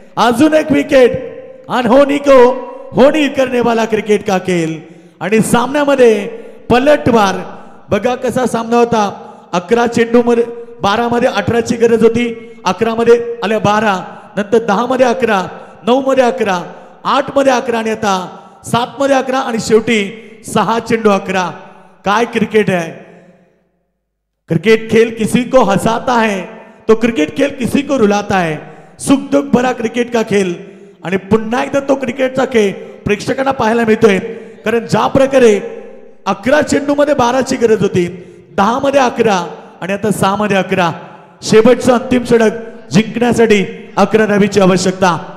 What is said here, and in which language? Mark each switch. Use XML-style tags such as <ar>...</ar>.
<mr>अजून एक विकेट आणि</mr> <hi>होनी करने वाला क्रिकेट का खेल</hi> <mr>आणि सामन्यामध्ये पलटवार. बघा कसा सामना होता. 11 चेंडू मध्ये 12 मध्ये 18ची गरज होती, 11 मध्ये आल्या 12, नंतर 10 मध्ये 11, 9 मध्ये 11, 8 मध्ये 11 आणि आता 7 मध्ये 11 आणि शेवटी 6 चेंडू 11. काय क्रिकेट आहे.</mr> <hi>क्रिकेट खेल किसी को हसाता है तो क्रिकेट खेल किसी को रुलाता है. सुख दुःख भरा क्रिकेट का खेल.</hi> <mr>आणि पुन्हा एकदा तो क्रिकेटचा खेळ प्रेक्षकांना पाहायला मिळतोय. कारण ज्या प्रकारे 11 चेंडू मध्ये 12ची गरज होती, 10 मध्ये 11 आणि आता 6 मध्ये 11. शेवटचं अंतिम षटक जिंकण्यासाठी 11 धावेची आवश्यकता.</mr>